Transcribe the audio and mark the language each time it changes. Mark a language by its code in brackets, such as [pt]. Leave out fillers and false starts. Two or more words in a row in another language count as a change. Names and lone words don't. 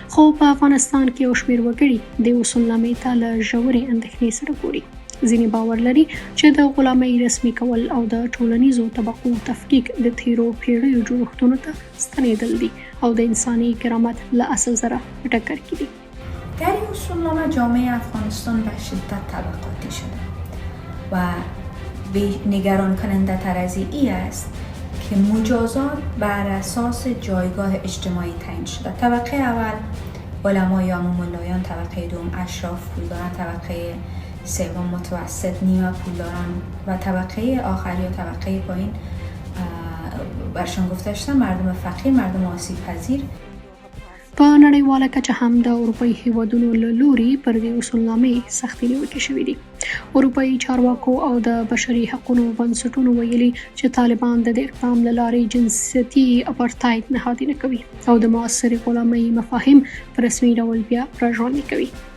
[ps] خو په افغانستان کې یو شمېر وګړي د اصولنامې ته له ژورې اندېښنې سره ګوري. ځینې باور لري چې د غلامۍ رسمي کول او د ټولنیزو طبقو تفکیک د تیرو پیړیو جوړښتونو ته ستنېدل دي او د انسانی کرامت له اصل سره په ټکر کې دي. [fa] در این اصولنامه جامعه افغانستان به شدت طبقاتی شده و نگران کننده تر از این است که مجازات بر اساس جایگاه اجتماعی تعیین شده. طبقه اول علما یا ملایان، طبقه دوم اشراف پولداران، طبقه سوم متوسط نیمه پولداران و طبقه آخر یا طبقه پایین برشان گفته شده مردم فقیر، مردم آسیب پذیر. [ps] په نړیواله کچه هم د اروپایي هیوادونو له لوري پر دې اصولنامې سختې نیوکې شوې دي. اروپایي چارواکو او د بشري حقوقو بنسټونو ویلي چې طالبان د دې اقدام له لارې جنسیتي اپارتاید نهادینه کوي او د معاصرې غلامۍ مفاهیم په رسمي ډول بیا راژوندي کوي.